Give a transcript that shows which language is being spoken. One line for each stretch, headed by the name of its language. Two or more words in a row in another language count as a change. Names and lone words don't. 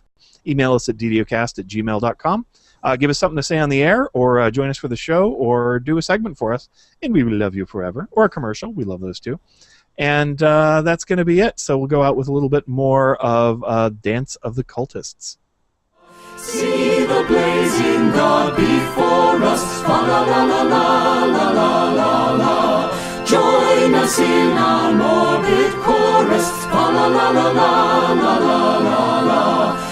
English: Email us at DDOcast@gmail.com. Give us something to say on the air, or join us for the show, or do a segment for us, and we will love you forever. Or a commercial. We love those too. And that's going to be it. So we'll go out with a little bit more of Dance of the Cultists. See the blazing God before us, fa la la la la la la la la. Join us in our morbid chorus, fa la la la la la la la la.